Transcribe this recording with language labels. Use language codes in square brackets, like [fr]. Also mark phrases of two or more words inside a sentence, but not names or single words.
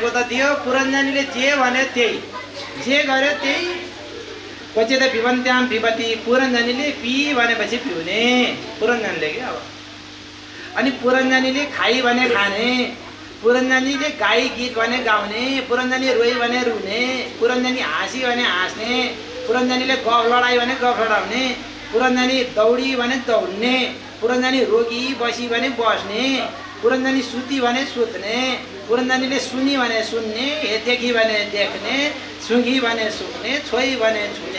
[ne] थियो पुरञ्जनीले जे भन्यो त्यही, जे गर्यो त्यही। [sa] क्वचित पिबन्त्याम पिबती, [ne] पुरञ्जनीले पी भनेपछि पिउने पुरञ्जनीले के अब। अनि पुरञ्जनीले खाई भने खाने, पुरञ्जनीले गाई गीत भने गाउने, पुरञ्जनी रोई भने रुने, पुरञ्जनी हाँसी भने हाँस्ने, पुरञ्जनीले गफ लडाई भने गफ लडाउने, पुरञ्जनी दौडी भने दौड्ने, पुरञ्जनी रोगी बसी भने बस्ने, पुरञ्जनी सुती भने सुत्ने, पुरञ्जनीले सुनी भने सुन्ने, देखी भने देख्ने, सुँघी भने सुक्ने, छोई भने छुने।